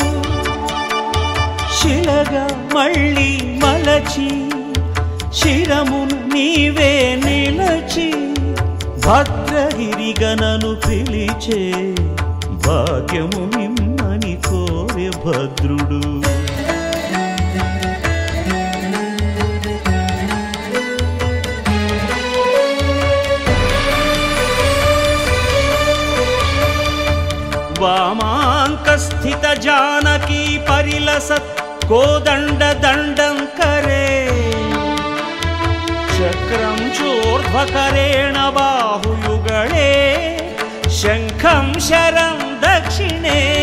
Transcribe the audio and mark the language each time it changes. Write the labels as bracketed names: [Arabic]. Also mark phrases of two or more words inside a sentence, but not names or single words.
[Telugu] శిలగా మళ్ళీ మలచి శిరమును నీవే నిలచి భద్రగిరిగనను పిలిచే భాగ్యము నిమ్మని కోరె భద్రుడు। [Sanskrit] वामांक स्थित जानकी परिलसत् कोदंड दंडं करे चक्रं चोर्ध्वकरेण बाहुयुगळे शंखं शरं दक्षिणे